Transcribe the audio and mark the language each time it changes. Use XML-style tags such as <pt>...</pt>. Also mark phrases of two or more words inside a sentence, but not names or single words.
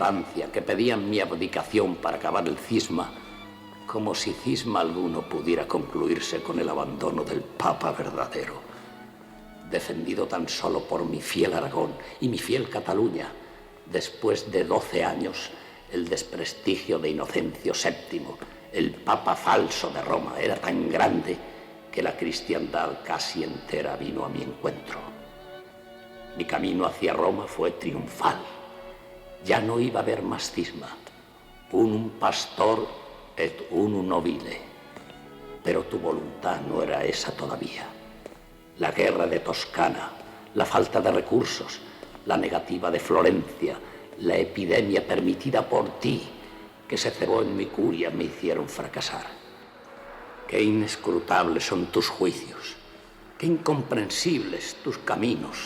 <es>Francia que pedían mi abdicación para acabar el cisma, como si cisma alguno pudiera concluirse con el abandono del Papa verdadero, defendido tan solo por mi fiel Aragón y mi fiel Cataluña, después de 12 años, el desprestigio de Inocencio VII, el Papa falso de Roma, era tan grande que la cristiandad casi entera vino a mi encuentro. Mi camino hacia Roma fue triunfal. Ya no iba a haber más cisma.</es> <la>Unum pastor et unum nobile.</la> <es>Pero tu voluntad no era esa todavía. La guerra de Toscana, la falta de recursos, la negativa de Florencia, la epidemia permitida por ti, que se cebó en mi curia, me hicieron fracasar. Qué inescrutables son tus juicios, qué incomprensibles tus caminos.</es>